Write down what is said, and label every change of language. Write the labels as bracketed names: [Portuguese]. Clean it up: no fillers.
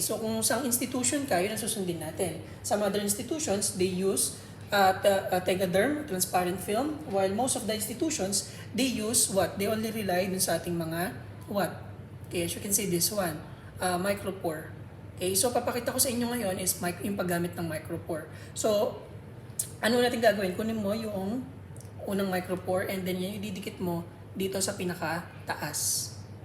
[Filipino] So kung sa institution ka, yun ang susundin natin. [English] Some other institutions, they use Tegaderm, transparent film, while most of the institutions, they use what? They only rely [Filipino] dun sa ating mga [English] what? Okay, as you can see this one, micropore. [Filipino] Okay, so papakita ko sa inyo ngayon is yung paggamit ng micropore. So, ano natin gagawin? Kunin mo yung unang micropore [English] and then [Filipino] yan ididikit mo dito sa pinaka-taas.